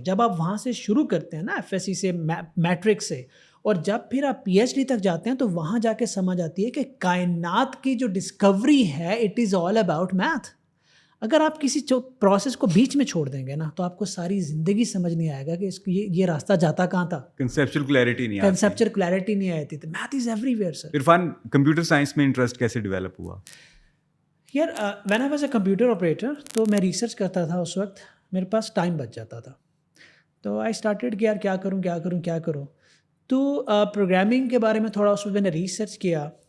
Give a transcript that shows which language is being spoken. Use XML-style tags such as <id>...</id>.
<ur>جب آپ وہاں سے شروع کرتے ہیں نا, FSC سے, میٹرک سے, اور جب پھر آپ PhD تک جاتے ہیں تو وہاں جا کے سمجھ آتی ہے کہ کائنات کی جو ڈسکوری ہے</ur> <en>It is all about math.</en> <ur>اگر آپ کسی پروسیس کو بیچ میں چھوڑ دیں گے نا, تو آپ کو ساری زندگی سمجھ نہیں آئے گا کہ یہ راستہ جاتا کہاں تھا. کنسیپچل کلیئرٹی نہیں آتی. کنسیپچل کلیئرٹی نہیں آتی.</ur> <en>تو math is everywhere sir.</en> <ur>Irfan, computer science میں انٹرسٹ کیسے ڈیولپ ہوا؟ یار</ur> <en>when I was a computer operator,</en> <ur>تو میں ریسرچ کرتا تھا اس وقت, میرے پاس ٹائم بچ جاتا تھا, تو</ur> <en>I started</en> <ur>کہ یار کیا کروں. تو پروگرامنگ کے بارے میں تھوڑا اس وقت میں نے ریسرچ کیا.</ur>